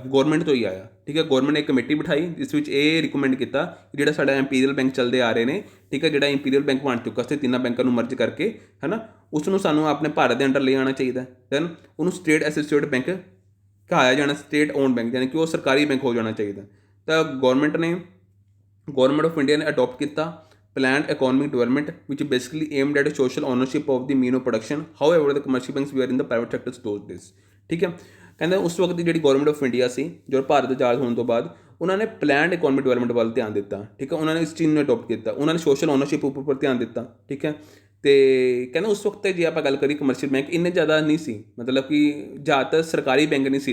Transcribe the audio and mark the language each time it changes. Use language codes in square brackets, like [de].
[pa] Government ਤੋਂ ਹੀ ਆਇਆ, ਠੀਕ ਹੈ। ਗੌਰਮੈਂਟ ਨੇ ਇੱਕ ਕਮੇਟੀ ਬਿਠਾਈ ਜਿਸ ਵਿੱਚ ਇਹ ਰਿਕਮੈਂਡ ਕੀਤਾ ਕਿ ਜਿਹੜਾ ਸਾਡਾ ਇੰਪੀਰੀਅਲ ਬੈਂਕ ਚੱਲਦੇ ਆ ਰਹੇ ਨੇ, ਠੀਕ ਹੈ, ਜਿਹੜਾ ਇੰਪੀਰੀਅਲ ਬੈਂਕ ਬਣ ਚੁੱਕਾ ਸੀ ਤਿੰਨਾਂ ਬੈਂਕਾਂ ਨੂੰ ਮਰਜ ਕਰਕੇ, ਹੈ ਨਾ, ਉਸ ਨੂੰ ਸਾਨੂੰ ਆਪਣੇ ਭਾਰਤ ਦੇ ਅੰਡਰ ਲੈ ਆਉਣਾ ਚਾਹੀਦਾ। ਦੈਨ ਉਹਨੂੰ ਸਟੇਟ ਐਸੋਸੀਏਟ ਬੈਂਕ ਕਹਾਇਆ ਜਾਣਾ, ਸਟੇਟ ਓਨ ਬੈਂਕ, ਯਾਨੀ ਕਿ ਉਹ ਸਰਕਾਰੀ ਬੈਂਕ ਹੋ ਜਾਣਾ ਚਾਹੀਦਾ। ਤਾਂ ਗੌਰਮੈਂਟ ਆਫ ਇੰਡੀਆ ਨੇ ਅਡੋਪਟ ਕੀਤਾ [en] planned economic development which basically aimed at social ownership of the mean of production, however the commercial banks were in the private sector those days, [pa] ਠੀਕ ਹੈ। ਕਹਿੰਦੇ ਉਸ ਵਕਤ ਦੀ ਜਿਹੜੀ ਗੌਰਮੈਂਟ ਆਫ ਇੰਡੀਆ ਸੀ, ਜੋ ਭਾਰਤ ਆਜ਼ਾਦ ਹੋਣ ਤੋਂ ਬਾਅਦ, ਉਹਨਾਂ ਨੇ ਪਲੈਨਡ ਇਕਨੋਮਿਕ ਡਿਵੈਲਪਮੈਂਟ ਵੱਲ ਧਿਆਨ ਦਿੱਤਾ, ਠੀਕ ਹੈ। ਉਹਨਾਂ ਨੇ ਇਸ ਚੀਜ਼ ਨੂੰ ਅਡੋਪਟ ਕੀਤਾ, ਉਹਨਾਂ ਨੇ ਸੋਸ਼ਲ ਓਨਰਸ਼ਿਪ ਉੱਪਰ ਧਿਆਨ ਦਿੱਤਾ, ਠੀਕ ਹੈ। ਅਤੇ ਕਹਿੰਦੇ ਉਸ ਵਕਤ ਜੇ ਆਪਾਂ ਗੱਲ ਕਰੀਏ ਕਮਰਸ਼ੀਅਲ ਬੈਂਕ ਇੰਨੇ ਜ਼ਿਆਦਾ ਨਹੀਂ ਸੀ, ਮਤਲਬ ਕਿ ਜ਼ਿਆਦਾਤਰ ਸਰਕਾਰੀ ਬੈਂਕ ਨਹੀਂ ਸੀ।